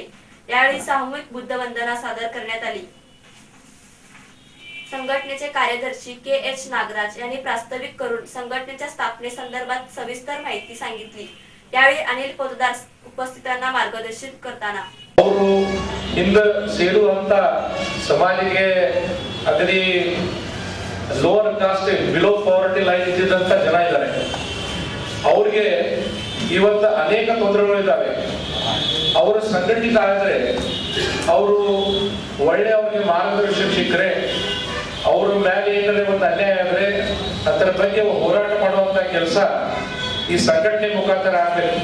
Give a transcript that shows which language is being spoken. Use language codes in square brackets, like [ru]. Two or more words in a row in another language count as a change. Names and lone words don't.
[mr] यावेळी सामूहिक बुद्ध वंदना सादर करण्यात आली। संघटनेचे कार्यदर्शी के.एच. नागराज यांनी प्रास्ताविक करून संघटनेच्या स्थापनेसंदर्भात सविस्तर माहिती सांगितली। यावेळी अनिल पोतदार उपस्थितांना मार्गदर्शन करताना [kn] ಇಂದು ಸೇರುವಂತ ಸಮಾಜಕ್ಕೆ ಅಗದಿ [en] lower caste below poverty line [kn] ಇದ್ದಂತ ಜನ ಇದ್ದಾರೆ। ಅವರಿಗೆ ಇವತ್ತು ಅನೇಕ ತೊಂದರೆಗಳಿದ್ದಾವೆ। ಅವರು ಸಂಘಟಿತ ಆದರೆ ಅವರು ಒಳ್ಳೆ ಅವರಿಗೆ ಮಾರ್ಗದರ್ಶನ ಸಿಕ್ಕರೆ ಅವರ ಮೇಲೆ ಏನಾದ್ರೆ ಒಂದು ಅನ್ಯಾಯ ಆದರೆ ಅದರ ಬಗ್ಗೆ ಹೋರಾಟ ಮಾಡುವಂತ ಕೆಲಸ ಈ ಸಂಘಟನೆ ಮುಖಾಂತರ ಆಗಬೇಕು।